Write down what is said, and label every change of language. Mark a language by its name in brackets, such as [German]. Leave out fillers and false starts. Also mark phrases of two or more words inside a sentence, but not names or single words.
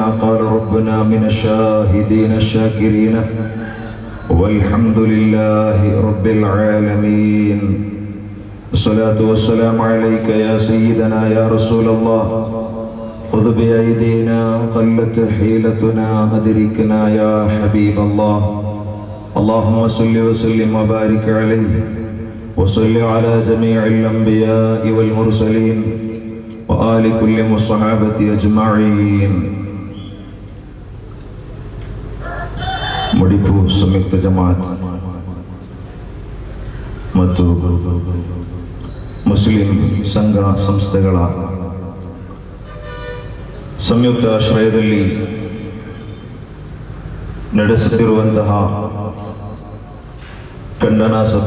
[Arabic] قال ربنا من الشاهدين الشاكرين والحمد لله رب العالمين الصلاة والسلام عليك يا سيدنا يا رسول الله خذ بأيدينا قلت حيلتنا أدركنا يا حبيب الله اللهم صل وسلم وبارك عليه وصل على جميع الأنبياء والمرسلين وآل كل الصحابة أجمعين. [Kannada] ಮುಡಿಪು ಸಂಯುಕ್ತ ಜಮಾತ್ ಮತ್ತು ಮುಸ್ಲಿಂ ಸಂಘ ಸಂಸ್ಥೆಗಳ ಸಂಯುಕ್ತ ಆಶ್ರಯದಲ್ಲಿ ನಡೆಸುತ್ತಿರುವಂತಹ ಖಂಡನಾ